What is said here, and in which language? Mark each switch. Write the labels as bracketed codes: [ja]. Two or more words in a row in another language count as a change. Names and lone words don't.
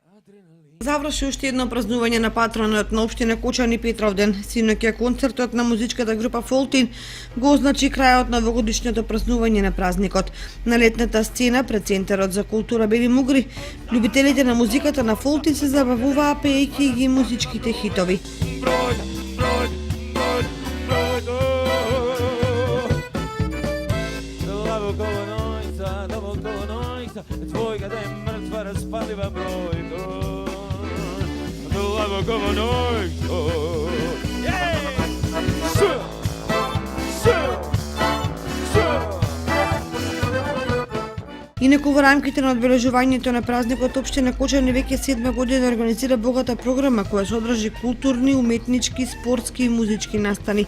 [mk] Заврши уште едно празнување на патронот на општина Кочани Петровден. Синоќа концертот на музичката група Фолтин го означи крајот на овогодишното празнување на празникот. На летната сцена пред Центарот за култура Бели Мугри, љубителите на музиката на Фолтин се забавуваа пеејќи ги музичките хитови. Tvojega da je mrtva raspaliva brojko, lavo como nojko. Инаку во рамките на одбележувањето на празникот општина Кочани веќе 7 година организира богата програма која содржи културни, уметнички, спортски и музички настани.